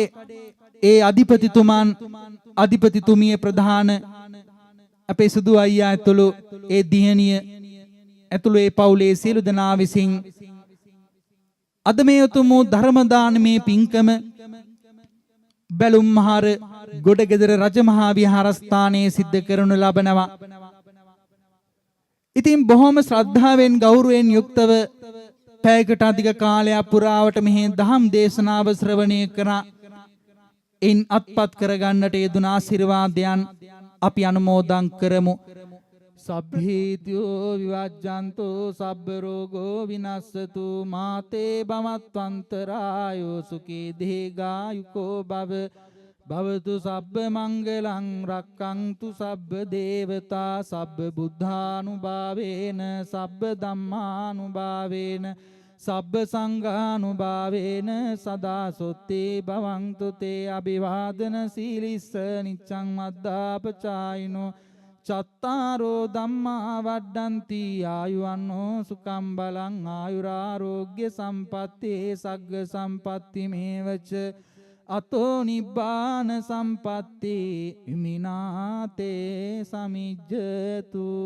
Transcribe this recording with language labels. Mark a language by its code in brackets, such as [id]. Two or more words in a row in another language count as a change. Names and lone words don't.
[si] ඒ අධිපතිතුමන් අධිපතිතුමිය ප්‍රධාන අපේ සුදු අයියා ඇතුළු ඒ දියණිය ඇතුළු ඒ පවුලේ සියලු දෙනා විසින් අද මේ උතුම් ධර්ම දානමේ පින්කම බැලුම් මහර ගොඩගෙදර රජමහා විහාරස්ථානයේ සිද්ධ කරනු ලබනවා. ඉතින් බොහොම ශ්‍රද්ධාවෙන් ගෞරවයෙන් යුක්තව පැයකට අධික කාලයක් පුරාවට මෙහි දහම් දේශනාව ශ්‍රවණය කරා. ඉන් අත්පත් කරගන්නට යෙදුන ආශිර්වාදයන් අපි අනුමෝදන් කරමු. [pi] සබ්බීතියෝ විවජ්ජන්තෝ සබ්බ රෝගෝ විනස්සතු මාතේ භවත්වන්තරායෝ සුඛී දීඝායුකෝ භව භවතු සබ්බ මංගලං රක්ඛන්තු සබ්බ දේවතා සබ්බ බුද්ධානුභාවේන සබ්බ ධම්මානුභාවේන සබ්බ සංඝානුභාවේන සදා සොත්තේ භවන්තු තේ අභිවාදන සීලිස්ස නිච්ඡං මද්දාපචායිනෝ චත්තාරෝ ධම්මා වඩ්ඩಂತಿ ආයුවන්නෝ සුඛං බලං ආයුරාෝග්‍ය සම්පත්තේ සග්ග සම්පatti මේවච අතෝ නිබ්බාන සම්පatti විමිනාතේ සමිජ්ජතු.